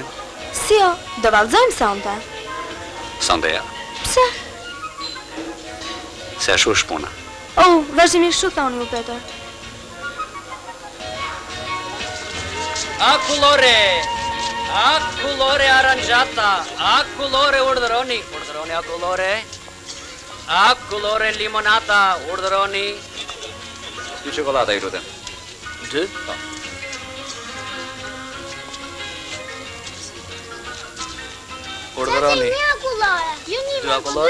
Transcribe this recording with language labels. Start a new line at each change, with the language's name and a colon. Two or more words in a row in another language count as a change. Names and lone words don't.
Albanian: Si jo, do vallëzojmë sonte. Sonte ja. Pse? Se ashtu është puna. Oh, vazhdimisht shu thoni ju, Peter.
Italian: A colore aranciata, a colore urdhëroni, a colore limonata,
Albanian: urdhëroni. 2 çokolada ju lutem. 2? Po. Urdhëroni. 2 akullore. Jo 2 akullore?